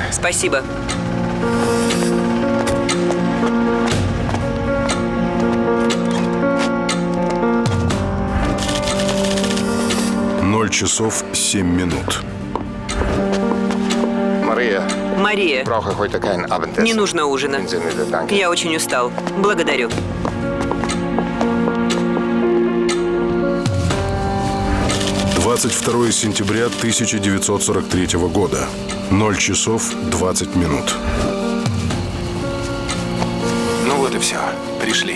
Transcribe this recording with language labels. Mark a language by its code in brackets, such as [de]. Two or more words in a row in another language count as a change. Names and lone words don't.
[ru] Спасибо. Ноль часов 7 минут. Maria, Мария, [de] brauche heute kein Abendessen. [ru] не нужно ужина. [de] In Sinne der Danke. [ru] Я очень устал. Благодарю. — 22 сентября 1943 года. 0 часов 20 минут. Ну вот и все. Пришли.